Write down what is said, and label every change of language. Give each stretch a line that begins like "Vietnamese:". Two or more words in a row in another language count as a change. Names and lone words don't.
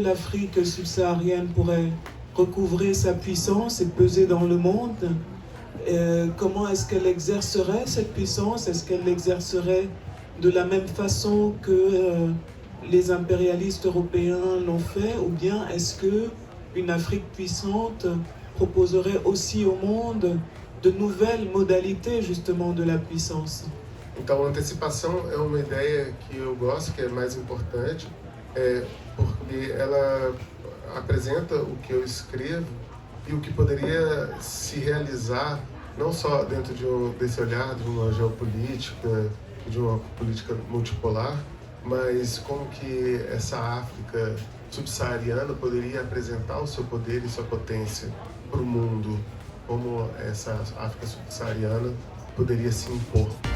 French: l'Afrique subsaharienne pourrait recouvrer sa puissance et peser dans le monde, comment est-ce qu'elle exercerait cette puissance, est-ce qu'elle l'exercerait de la même façon que les impérialistes européens l'ont fait, ou bien est-ce que une Afrique puissante proposerait aussi au monde de nouvelles modalités justement de la puissance.
Portuguese: Então, a antecipação é uma ideia que eu gosto, que é mais importante, porque ela apresenta o que eu escrevo e o que poderia se realizar, não só dentro desse olhar de uma geopolítica, de uma política multipolar, mas como que essa África subsaariana poderia apresentar o seu poder e sua potência para o mundo, como essa África subsaariana poderia se impor.